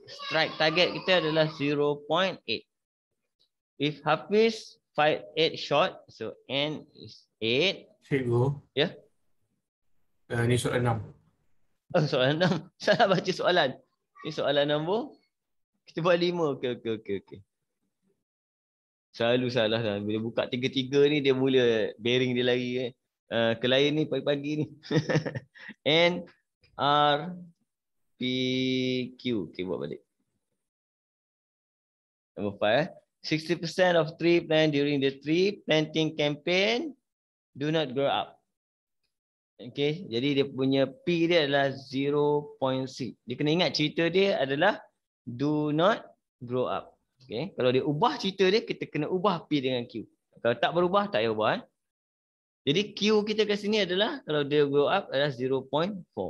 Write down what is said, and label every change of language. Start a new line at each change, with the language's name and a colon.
Malay: Strike target kita adalah 0.8.
English: If Hafiz fired 8 shot, so N is 8.
Malay: Cikgu. Ya? Ni soalan 6. Oh, soalan 6. Salah baca soalan. Ini soalan nombor. Kita buat 5. Okey. Selalu salah lah. Bila buka 3-3 ni dia mula bearing dia lari ke lain ni pagi-pagi ni. N, R, P, Q. Okay, buat balik. Nombor 5.
English: 60% of tree plant during the tree planting campaign do not grow up.
Malay: Okay, jadi dia punya P dia adalah 0.6. Dia kena ingat cerita dia adalah do not grow up. Okay, kalau dia ubah cerita dia, kita kena ubah P dengan Q. Kalau tak berubah, tak payah ubah. Jadi Q kita kat sini adalah, kalau dia grow up adalah 0.4.